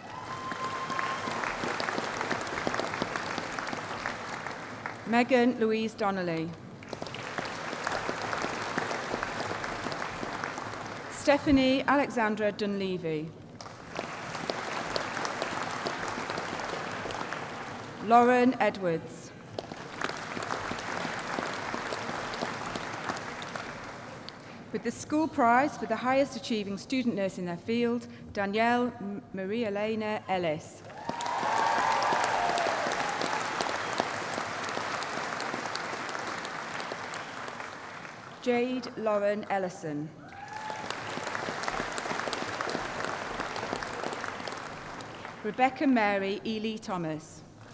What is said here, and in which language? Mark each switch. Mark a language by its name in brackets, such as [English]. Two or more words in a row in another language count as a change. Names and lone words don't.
[English] Megan Louise Donnelly. Stephanie Alexandra Dunleavy. Lauren Edwards. With the school prize for the highest achieving student nurse in their field, Danielle Marie Elena Ellis. Jade Lauren Ellison. Rebecca Mary Ely Thomas.